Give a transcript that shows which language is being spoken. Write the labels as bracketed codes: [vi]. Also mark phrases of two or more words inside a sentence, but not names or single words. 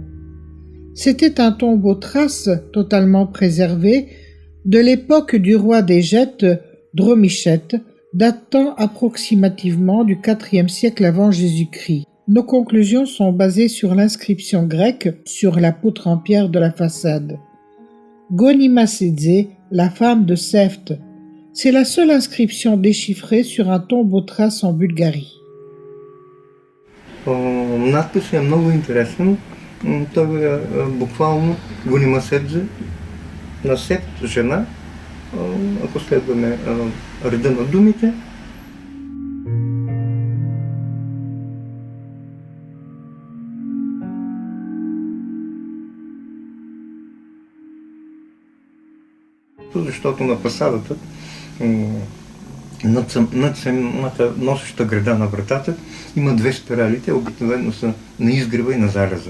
[fr] C'était un tombeau trace totalement préservé de l'époque du roi des Gètes, Dromichette, datant approximativement du IVe siècle avant Jésus-Christ. Nos conclusions sont basées sur l'inscription grecque sur la poutre en pierre de la façade. Gonimasedze, la femme de Seft. C'est la seule inscription déchiffrée sur un tombeau trace en Bulgarie. [bg] Надписът е много интересен. Той е буквално Гонимаседзе на Сефт, жена, ако следваме реда на думите. Защото на фасадата, над самата носеща града на вратата, има две спирали, те обикновено са на изгрева и на зареза.